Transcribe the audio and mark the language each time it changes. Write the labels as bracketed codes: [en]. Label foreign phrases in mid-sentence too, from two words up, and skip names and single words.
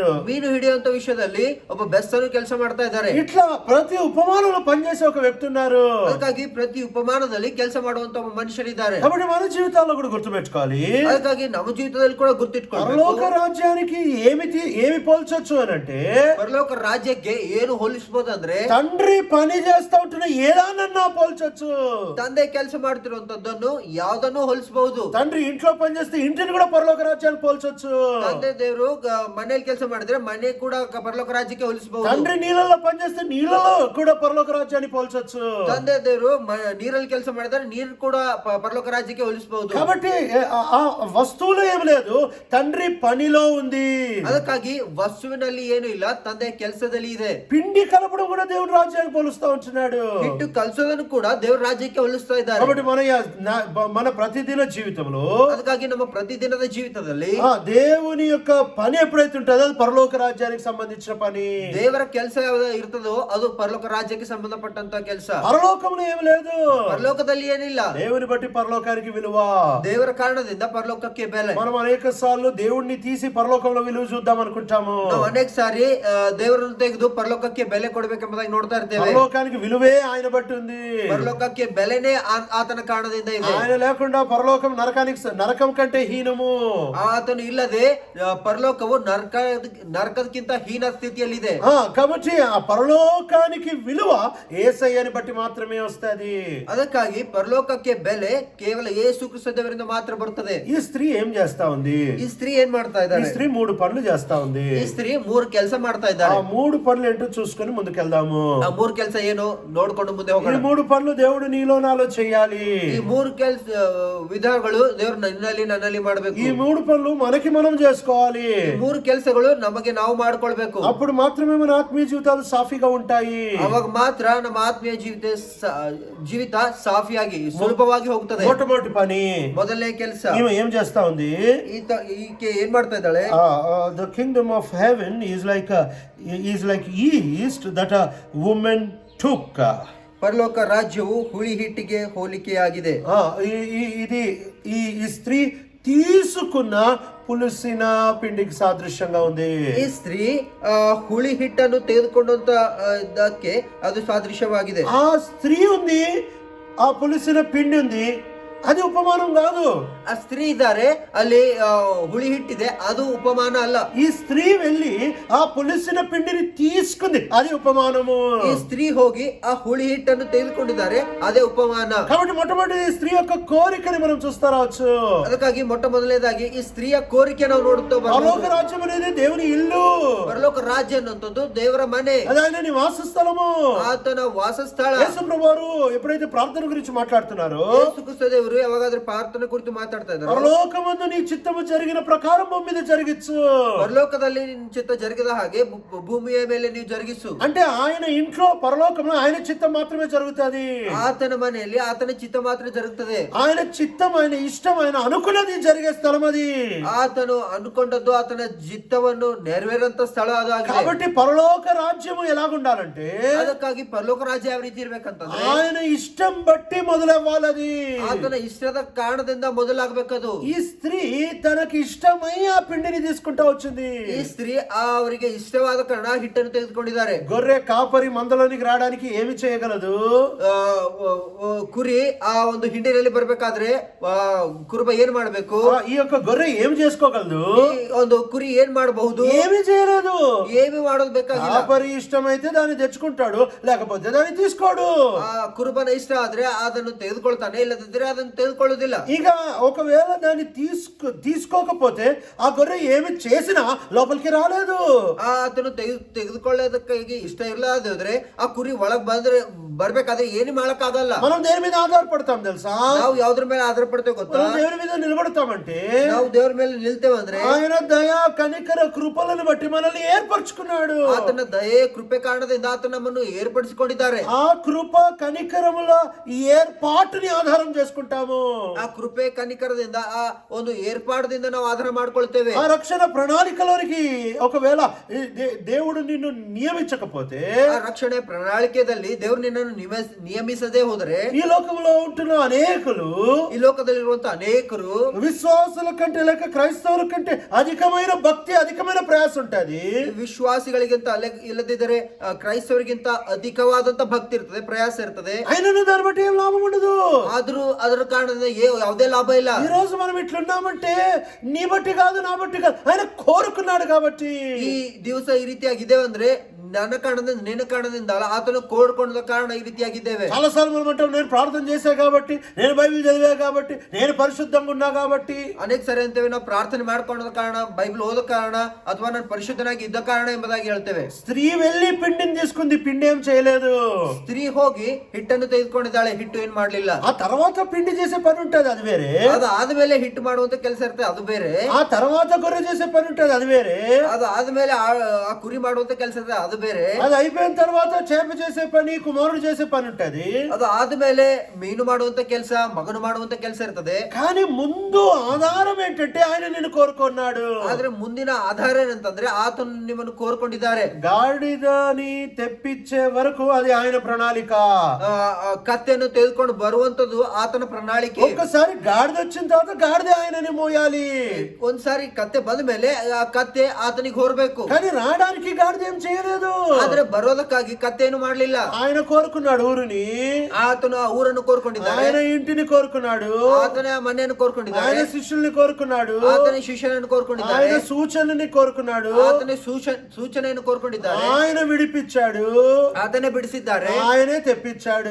[kn] ಮೀನು ಹಿಡಿಯುವಂತ ವಿಷಯದಲ್ಲಿ ಒಬ್ಬ ಬೆಸ್ತನು ಕೆಲಸ ಮಾಡ್ತಾ ಇದ್ದಾರೆ. [te] ఇట్లా ప్రతి ఉపమానంలో పనిచేసే ఒక వ్యక్తి ఉన్నారు. [kn] ಅದಕ್ಕಾಗಿ ಪ್ರತಿ ಉಪಮಾನದಲ್ಲಿ ಕೆಲಸ ಮಾಡುವಂತ ಒಬ್ಬ ಮನುಷ್ಯರಿದ್ದಾರೆ. [te] కాబట్టి మన జీవితాల్లో కూడా గుర్తుపెట్టుకోవాలి. [kn] ಅದಕ್ಕಾಗಿ ನಮ್ಮ ಜೀವಿತದಲ್ಲಿ ಕೂಡ ಗುರ್ತಿಟ್ಕೊಳ್ಳಬೇಕು. [te] పరలోక రాజ్యానికి ఏమి పోల్చొచ్చు అని అంటే [kn] ಪರಲೋಕ ರಾಜ್ಯಕ್ಕೆ ಏನು ಹೋಲಿಸಬಹುದು ಅಂದ್ರೆ [te] తండ్రి పని చేస్తా ఉంటున్న ఏదానన్నా పోల్చొచ్చు. [kn] ತಂದೆ ಕೆಲಸ ಮಾಡ್ತಿರುವಂತದ್ದನ್ನು ಯಾವ್ದನ್ನು ಹೋಲಿಸಬಹುದು. [te] తండ్రి ఇంట్లో పని చేస్తే ఇంటిని కూడా పరలోక రాజ్యానికి పోల్చొచ్చు. [kn] ತಂದೆ ದೇವರು ಮನೆಯಲ್ಲಿ ಕೆಲಸ ಮಾಡಿದ್ರೆ ಮನೆ ಕೂಡ ಪರಲೋಕ ರಾಜ್ಯಕ್ಕೆ ಹೋಲಿಸಬಹುದು. [te] తండ్రి నీళ్ళలో పని చేస్తే నీళ్ళలో కూడా పరలోక రాజ్యాన్ని పోల్చొచ్చు. [kn] ತಂದೆ ದೇವರು ನೀರಲ್ಲಿ ಕೆಲಸ ಮಾಡಿದ್ರೆ ನೀರು ಕೂಡ ಪರಲೋಕ ರಾಜ್ಯಕ್ಕೆ ಹೋಲಿಸಬಹುದು. [te] కాబట్టి ఆ వస్తువులో ఏమి లేదు, తండ్రి పనిలో ఉంది. [kn] ಅದಕ್ಕಾಗಿ ವಸ್ತುವಿನಲ್ಲಿ ಏನು ಇಲ್ಲ, ತಂದೆ ಕೆಲಸದಲ್ಲಿ ಇದೆ. [te] పిండి కలపడం కూడా దేవుడి రాజ్యానికి పోలుస్తా ఉంటున్నాడు. [kn] ಹಿಟ್ಟು ಕಲಸೋದನ್ನು ಕೂಡ ದೇವರ ರಾಜ್ಯಕ್ಕೆ ಹೋಲಿಸ್ತಾ ಇದ್ದಾರೆ. [te] కాబట్టి మన ప్రతిదిన జీవితంలో, [kn] ಅದಕ್ಕಾಗಿ ನಮ್ಮ ಪ್ರತಿದಿನದ ಜೀವಿತದಲ್ಲಿ [te] దేవుని యొక్క పని ఎప్పుడైతే ఉంటుందో అది పరలోక రాజ్యానికి సంబంధించిన పని. [kn] ದೇವರ ಕೆಲಸ ಯಾವ್ದು ಇರ್ತದೋ ಅದು ಪರಲೋಕ ರಾಜ್ಯಕ್ಕೆ ಸಂಬಂಧಪಟ್ಟಂತ ಕೆಲಸ. [te] పరలోకంలో ఏమి లేదు, [kn] ಪರಲೋಕದಲ್ಲಿ ಏನಿಲ್ಲ. [te] దేవుని బట్టి పరలోకానికి విలువ. [kn] ದೇವರ ಕಾರಣದಿಂದ ಪರಲೋಕಕ್ಕೆ ಬೆಲೆ. [te] మనం అనేక సార్లు దేవుణ్ణి తీసి పరలోకంలో విలువ చూద్దాం అనుకుంటాము. [kn] ನಾವು ಅನೇಕ ಸಾರಿ ದೇವರನ್ನು ತೆಗೆದು ಪರಲೋಕಕ್ಕೆ ಬೆಲೆ ಕೊಡಬೇಕೆಂಬುದಾಗಿ ಎಂಬುದಾಗಿ ನೋಡ್ತಾ ಇರ್ತೇವೆ. [te] పరలోకానికి విలువే ఆయన బట్టి ఉంది. [kn] ಪರಲೋಕಕ್ಕೆ ಬೆಲೆನೇ ಆತನ ಕಾರಣದಿಂದ ಇದೆ. [te] ఆయన లేకుండా పరలోకం నరకం కంటే హీనము. [kn] ಆತನು ಇಲ್ಲದೆ ಪರಲೋಕವು ನರಕಕ್ಕಿಂತ ಹೀನ ಸ್ಥಿತಿಯಲ್ಲಿದೆ. [te] కాబట్టి ఆ పరలోకానికి విలువ యేసయ్యని బట్టి మాత్రమే వస్తది. [kn] ಅದಕ್ಕಾಗಿ ಪರಲೋಕಕ್ಕೆ ಬೆಲೆ ಕೇವಲ ಯೇಸು ಕ್ರಿಸ್ತ ದೇವರಿಂದ ಮಾತ್ರ ಬರುತ್ತದೆ. [te] ఈ స్త్రీ ఏం చేస్తా ఉంది? [kn] ಈ ಸ್ತ್ರೀ ಏನ್ ಮಾಡ್ತಾ ಇದ್ದಾರೆ? [te] ఈ స్త్రీ 3 పనులు చేస్తా ఉంది. [kn] ಈ ಸ್ತ್రీ 3 ಕೆಲಸ ಮಾಡ್ತಾ ಇದ್ದಾರೆ. [te] ఆ 3 పనులు ఏంటో చూసుకొని ముందుకెళ్దాము. [kn] ಆ 3 ಕೆಲಸ ಏನು ನೋಡ್ಕೊಂಡು ಮುಂದೆ ಹೋಗೋಣ. [te] ఈ 3 పనులు దేవుడు నీలో నాలో చేయాలి. [kn] ಈ 3 ಕೆಲಸ ವಿಧಾನಗಳು ದೇವರು ನನ್ನಲ್ಲಿ ಮಾಡಬೇಕು. [te] ఈ 3 పనులు మనకి మనం చేసుకోవాలి. [kn] ಈ 3 ಕೆಲಸಗಳು ನಮಗೆ ನಾವು ಮಾಡ್ಕೊಳ್ಬೇಕು. [te] అప్పుడు మాత్రమే మన ఆత్మీయ జీవితాలు సాఫీగా ఉంటాయి. [kn] ಅವಾಗ ಮಾತ್ರ ನಮ್ಮ ಆತ್ಮೀಯ ಜೀವಿತ ಸಾಫಿಯಾಗಿ ಸುಲಭವಾಗಿ ಹೋಗುತ್ತದೆ. [te] మొట్టమొదటి పని, [kn] ಮೊದಲನೇ ಕೆಲಸ, [te] ఈమె ఏం చేస్తా ఉంది? [kn] ಈಕೆ ಏನ್ ಮಾಡ್ತಾ ಇದ್ದಾಳೆ? [en] The kingdom of heaven is like yeast that a woman took. [kn] ಪರಲೋಕ ರಾಜ್ಯವು ಹುಳಿ ಹಿಟ್ಟಿಗೆ ಹೋಲಿಕೆಯಾಗಿದೆ. [te] ఇది ఈ స్త్రీ తీసుకున్న పులిసిన పిండికి సాదృశ్యంగా ఉంది. [kn] ಈ ಸ್ತ್ರೀ ಹುಳಿ ಹಿಟ್ಟನ್ನು ತೆಗೆದುಕೊಂಡಂತಕ್ಕೆ ಅದು ಸಾದೃಶ್ಯವಾಗಿದೆ. [te] ఆ స్త్రీ ఉంది, ఆ పులిసిన పిండి ఉంది, అది ఉపమానం కాదు. [kn] ಆ ಸ್ತ್ರೀ ಇದ್ದಾರೆ, ಅಲ್ಲಿ ಹುಳಿ ಹಿಟ್ಟಿದೆ, ಅದು ಉಪಮಾನ ಅಲ್ಲ. [te] ఈ స్త్రీ వెళ్ళి ఆ పులిసిన పిండిని తీసుకుంది, అది ఉపమానము. [kn] ಈ ಸ್ತ್రీ ಹೋಗಿ ಆ ಹುಳಿ ಹಿಟ್ಟನ್ನು ತೆಗೆದುಕೊಂಡಿದ್ದಾರೆ, ಅದೇ ಉಪಮಾನ. [te] కాబట్టి మొట్టమొదటి స్త్రీ యొక్క కోరికని మనం చూస్తా రావచ్చు. [kn] ಅದಕ್ಕಾಗಿ ಮೊದಲನೇದಾಗಿ ಈ ಸ್ತ್ರೀಯ ಕೋರಿಕೆ ನಾವು ನೋಡುತ್ತಾ [te] పరలోక రాజ్యం అనేది దేవుని ఇల్లు. [kn] ಪರಲೋಕ ರಾಜ್ಯ ಅನ್ನುವಂಥದ್ದು ದೇವರ ಮನೆ, [te] అది ఆయన నివాస స్థలము, [kn] ಆತನ ವಾಸಸ್ಥಳ. [te] యేసు ప్రభువారు ఎప్పుడైతే ప్రార్థన గురించి మాట్లాడుతున్నారో, [kn] ಯೇಸು ಕ್ರಿಸ್ತ ದೇವರು ಯಾವಾಗಾದ್ರೂ ಪ್ರಾರ್ಥನೆ ಕುರಿತು ಮಾತಾಡ್ತಾ ಇದ್ದಾರೆ, [te] పరలోకమందు నీ చిత్తము జరిగిన ప్రకారం భూమి మీద జరిగించు. [kn] ಪರಲೋಕದಲ್ಲಿ ನಿನ್ನ ಚಿತ್ತ ಜರುಗಿದ ಹಾಗೆ ಭೂಮಿಯ ಮೇಲೆ ನೀವು ಜರುಗಿಸು. [te] అంటే ఆయన ఇంట్లో పరలోకంలో ఆయన చిత్తం మాత్రమే జరుగుతుంది. [kn] ಆತನ ಮನೆಯಲ್ಲಿ ಆತನ ಚಿತ್ತ ಮಾತ್ರ ಜరుగుತ್ತದೆ. [te] ఆయన చిత్తం, ఆయన ఇష్టం, ఆయన అనుకున్నది జరిగే స్థలం అది. [kn] ಆತನು ಅನ್ಕೊಂಡದ್ದು, ಆತನ ಚಿತ್ತವನ್ನು ನೆರವೇರಂತ ಸ್ಥಳ ಅದಾಗಿದೆ. [te] కాబట్టి పరలోక రాజ్యము ఎలాగుండాలంటే, [kn] ಅದಕ್ಕಾಗಿ ಪರಲೋಕ ರಾಜ್ಯ ಯಾವ ರೀತಿ ಇರ್ಬೇಕಂತಂದ್ರೆ [te] ఆయన ఇష్టం బట్టి మొదలవ్వాలది. [kn] ಆತನ ಇಷ್ಟದ ಕಾರಣದಿಂದ ಮೊದಲಾಗಬೇಕದು. [te] ఈ స్త్రీ తనకి ఇష్టమై ఆ పిండిని తీసుకుంటా వచ్చింది. [kn] ಈ ಸ್ತ್ರೀ ಅವರಿಗೆ ಇಷ್ಟವಾದ ಕಾರಣ ಹಿಟ್ಟನ್ನು ತೆಗೆದುಕೊಂಡಿದ್ದಾರೆ. [te] గొర్రె కాపరి మందలోనికి రావడానికి ఏమి చేయగలదు? [kn] ಕುರಿ ಆ ಒಂದು ಹಿಂಡಿನಲ್ಲಿ ಬರ್ಬೇಕಾದ್ರೆ ಕುರುಬ ಏನ್ ಮಾಡ್ಬೇಕು? [te] ఈ యొక్క గొర్రె ఏమి చేసుకోగలదు? [kn] ಒಂದು ಕುರಿ ಏನ್ ಮಾಡಬಹುದು? [te] ఏమి చేయలేదు. [kn] ఏమి ಮಾಡೋದು ಬೇಕಾಗಿಲ್ಲ. [te] కాపరి ఇష్టమైతే దాన్ని తెచ్చుకుంటాడు, లేకపోతే దాన్ని తీసుకోడు. [kn] ಆ ಕುರುಬನ ಇಷ್ಟ ಆದ್ರೆ ಅದನ್ನು ತೆಗೆದುಕೊಳ್ತಾನೆ, ಇಲ್ಲದಿದ್ರೆ ಅದನ್ನು ತೆಗೆದುಕೊಳ್ಳುವುದಿಲ್ಲ. [te] ಈಗ ఒకవేళ దాన్ని తీసుకోకపోతే ఆ గొర్రె ఏమి చేసినా లోపలికి రాలేదు. [kn] ಆತನು ತೆಗೆದುಕೊಳ್ಳೋದಕ್ಕಾಗಿ ಇಷ್ಟ ಇರಲಾದ್ರೆ ಆ ಕುರಿ ಒಳಗ್ ಬರ್ಬೇಕಾದ್ರೆ ಏನು ಮಾಡಕ್ಕಾಗಲ್ಲ. [te] మనం దేని మీద ఆధారపడతాం తెలుసా? [kn] ನಾವು ಯಾವ್ದ್ರ ಮೇಲೆ ಆಧಾರ ಪಡ್ತೇವೆ ಗೊತ್ತಾ? [te] దేవుని మీద నిలబడతామంటే, [kn] ನಾವು ದೇವ್ರ ಮೇಲೆ ನಿಲ್ತೇವಂದ್ರೆ [te] ఆయన దయా కనికర కృపలను బట్టి మనల్ని ఏర్పరచుకున్నాడు. [kn] ಆತನ ದಯೆ ಕೃಪೆ ಕಾರಣದಿಂದ ಆತ ನಮ್ಮನ್ನು ಏರ್ಪಡಿಸಿಕೊಂಡಿದ್ದಾರೆ. [te] ఆ కృప కనికరముల ఏర్పాటుని ఆధారం చేసుకుంటాము. [kn] ಆ ಕೃಪೆ ಕನಿಕರದಿಂದ ಆ ಒಂದು ಏರ್ಪಾಡದಿಂದ ನಾವು ಆಧಾರ ಮಾಡ್ಕೊಳ್ತೇವೆ. [te] ఆ రక్షణ ప్రణాళికలోనికి ఒకవేళ దేవుడు నిన్ను నియమించకపోతే, [kn] ಆ ರಕ್ಷಣೆ ಪ್ರಣಾಳಿಕೆಯಲ್ಲಿ ದೇವರು ನಿನ್ನನ್ನು ನಿಯಮಿಸದೇ ಹೋದರೆ, [te] ఈ లోకంలో ఉంటున్న అనేకులు, [kn] ಈ ಲೋಕದಲ್ಲಿರುವಂತಹ ಅನೇಕರು [te] విశ్వాసుల కంటే లేక క్రైస్తవుల కంటే అధికమైన భక్తి, అధికమైన ప్రయాస ఉంటది. [kn] ವಿಶ್ವಾಸಿಗಳಿಗಿಂತ ಇಲ್ಲದಿದ್ದರೆ ಕ್ರೈಸ್ತವರಿಗಿಂತ ಅಧಿಕವಾದಂತ ಭಕ್ತಿ ಇರ್ತದೆ, ಪ್ರಯಾಸ ಇರ್ತದೆ. [te] ఆయనను దాన్ని బట్టి ఏం లాభం ఉండదు. [kn] ಆದ್ರೂ ಅದರ ಕಾರಣದಿಂದ ಯಾವುದೇ ಲಾಭ ಇಲ್ಲ. [te] ఈ రోజు మనం ఇట్లున్నామంటే నీ బట్టి కాదు, నా బట్టి కాదు, ఆయన కోరుకున్నాడు కాబట్టి. [kn] ಈ ದಿವಸ ಈ ರೀತಿಯಾಗಿದ್ದೇವೆ ಅಂದ್ರೆ ನನ್ನ ಕಾರಣದಿಂದ, ನಿನ್ನ ಕಾರಣದಿಂದ ಅಲ್ಲ, ಆತನು ಕೋಡ್ಕೊಂಡ ಕಾರಣ ಈ ರೀತಿಯಾಗಿದ್ದೇವೆ. [te] చాలాసార్లు మనం అంటాం, నేను ప్రార్థన చేశా కాబట్టి, నేను బైబిల్ చదివా కాబట్టి, నేను పరిశుద్ధంగా ఉన్నా కాబట్టి. [kn] ಅನೇಕ ಸರಿ ಅಂತೇವೆ ನಾವು ಪ್ರಾರ್ಥನೆ ಮಾಡ್ಕೊಂಡ ಕಾರಣ, ಬೈಬಲ್ ಓದೋ ಕಾರಣ, ಅಥವಾ ನಾನು ಪರಿಶುದ್ಧನಾಗಿ ಇದ್ದ ಕಾರಣ ಎಂಬುದಾಗಿ ಹೇಳ್ತೇವೆ. [te] స్త్రీ వెళ్ళి పిండిని తీసుకుంది, పిండి ఏం చేయలేదు. [kn] ಸ್ತ್ರೀ ಹೋಗಿ ಹಿಟ್ಟನ್ನು ತೆಗೆದುಕೊಂಡಿದ್ದಾಳೆ, ಹಿಟ್ಟು ಏನ್ ಮಾಡ್ಲಿಲ್ಲ. [te] ఆ తర్వాత పిండి చేసే పని ఉంటది, అది వేరే. [kn] ಅದು ಆದ್ಮೇಲೆ ಹಿಟ್ಟು ಮಾಡುವಂತ ಕೆಲಸ ಇರ್ತದೆ, ಅದು ಬೇರೆ. [te] ఆ తర్వాత గొర్రె చేసే పని ఉంటది, అది వేరే. [kn] ಅದು ಆದ್ಮೇಲೆ ಆ ಕುರಿ ಮಾಡುವಂತ ಕೆಲಸ ಇರ್ತದೆ, ಅದು ಬೇರೆ. [te] అది అయిపోయిన తర్వాత చేప చేసే పని, కుమారుడు చేసే పని ఉంటది. [kn] ಅದು ಆದ್ಮೇಲೆ ಮೀನು ಮಾಡುವಂತ ಕೆಲಸ, ಮಗನು ಮಾಡುವಂತ ಕೆಲಸ ಇರ್ತದೆ. [te] కానీ ముందు ఆధారం ఏంటంటే ఆయన నిన్ను కోరుకున్నాడు. [kn] ಆದ್ರೆ ಮುಂದಿನ ಆಧಾರ ಏನಂತಂದ್ರೆ ಆತನು ನಿಮ್ಮನ್ನು ಕೋರ್ಕೊಂಡಿದ್ದಾರೆ. [te] గాడిదని తెప్పించే వరకు అది ఆయన ప్రణాళిక. [kn] ಕತ್ತೆಯನ್ನು ತೆಗೆದುಕೊಂಡು ಬರುವಂತದ್ದು ಆತನ ಪ್ರಣಾಳಿಕೆ. [te] ఒక్కసారి గాడిద వచ్చిన తర్వాత గాడిద ఆయనని మోయాలి. [kn] ಒಂದ್ಸಾರಿ ಕತ್ತೆ ಬಂದ ಮೇಲೆ ಆ ಕತ್ತೆ ಆತನಿಗೆ ಹೊರಬೇಕು. [te] కానీ రావడానికి గాడిద ఏం చేయలేదు. చేయలేదు. [kn] ಆದ್ರೆ ಬರೋದಕ್ಕಾಗಿ ಕತ್ತೆಯನ್ನು ಮಾಡ್ಲಿಲ್ಲ. [te] ఆయన కోరుకున్నాడు ఊరిని, [kn] ಆತನು ಆ ಊರನ್ನು ಕೋರ್ಕೊಂಡಿದ್ದಾನೆ. [te] ఆయన ఇంటిని కోరుకున్నాడు, [kn] ಆತನೇ ಆ ಮನೆಯನ್ನು ಕೋರ್ಕೊಂಡಿದ್ದಾನೆ. [te] ఆయన శిష్యుల్ని కోరుకున్నాడు, [kn] ಆತನೇ ಶಿಷ್ಯನನ್ನು ಕೋರ್ಕೊಂಡಿದ್ದಾನೆ. [te] ఆయన సూచనని కోరుకున్నాడు, [kn] ಆತನೇ ಸೂಚನೆಯನ್ನು ಕೋರ್ಕೊಂಡಿದ್ದಾನೆ. [te] ఆయన విడిపించాడు, [kn] ಆತನೇ ಬಿಡಿಸಿದ್ದಾರೆ. [te] ఆయనే తెప్పించాడు.